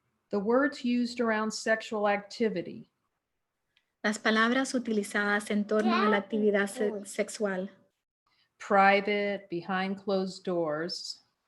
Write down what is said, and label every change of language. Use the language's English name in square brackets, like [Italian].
[English] The words used around sexual activity. [Spanish] Las palabras utilizadas en torno a la actividad sexual. [English] Private, behind closed doors.